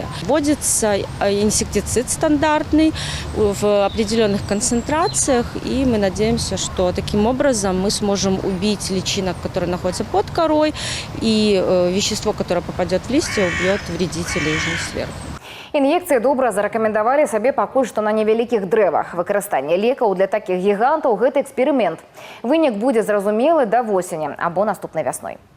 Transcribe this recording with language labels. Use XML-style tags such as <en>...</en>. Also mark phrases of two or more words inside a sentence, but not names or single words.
<ru>Вводится инсектицид стандартный в определенных концентрациях, и мы надеемся, что таким образом мы сможем убить личинок, которые находятся под корой, и вещество, которое попадет в листья, убьет вредителей сверху.</ru> <be>Ін'екцыі добра зарэкамендавалі сабе пакуль што на невялікіх дрэвах. Выкарыстанне лекаў для такіх гігантаў – гэта эксперымент. Вынік будзе зразумелы да восені або наступнай вясной.</be>